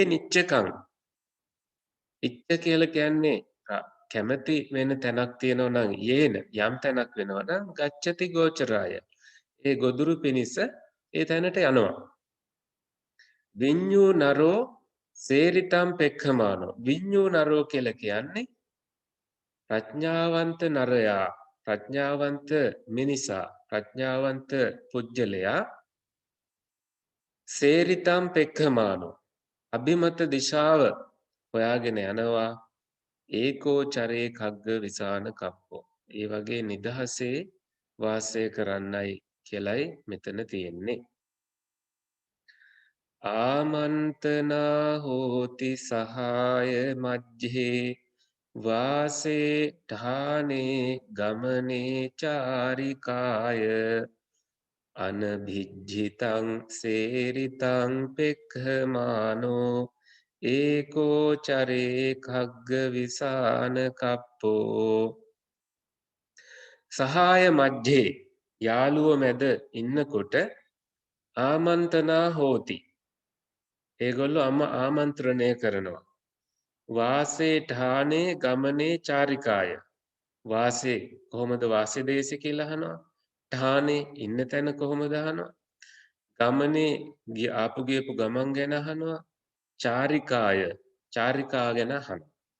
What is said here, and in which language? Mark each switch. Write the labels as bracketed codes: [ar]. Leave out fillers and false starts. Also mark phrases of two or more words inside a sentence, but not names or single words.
[pi] නිච්චකං ඉච්ඡ [si] කියලා කියන්නේ කැමැති වෙන තැනක් තියෙනවා නම් යේන යම් තැනක් වෙනවා නම් [pi] ගච්ඡති ගෝචරාය [si] ඒ ගොදුරු පිනිස ඒ තැනට යනවා [pi] විඤ්ඤූ නරෝ සේරිතම් පෙක්ඛමානෝ විඤ්ඤූ නරෝ [si] කියලා කියන්නේ ප්‍රඥාවන්ත නරයා ප්‍රඥාවන්ත මිනිසා ප්‍රඥාවන්ත පුජ්‍යලයා [pi] සේරිතම් පෙක්ඛමානෝ [si] අභිමත දිශාව හොයාගෙන යනවා [pi] ඒකෝ චරේ khagga විසාන කප්පෝ [si] ඒ වගේ නිදහසේ වාසය කරන්නයි කියලයි මෙතන තියෙන්නේ [pi] ආමන්තනා හෝති සහාය මජ්ජේ වාසේ ඨානේ ගමනේ චාරිකාය අනභිජ්ජිතං සේරිතං පෙක්ඛමානෝ ඒකෝ චරේ khagga විසාන කප්පෝ සහාය මජ්ජේ [si] යාළුව මැද ඉන්නකොට [pi] ආමන්තනා හෝති [si] ඒගොල්ලෝ ආමන්ත්‍රණය කරනවා [pi] වාසේ ඨානේ ගමනේ චාරිකාය [si] වාසේ කොහොමද වාසේ දේශය කියලා අහනවා ඨානේ ඉන්න තැන කොහොමද අහනවා ගමනේ ආපු ගියපු ගමන් ගැන අහනවා චාරිකාය චාරිකා ගැන අහනවා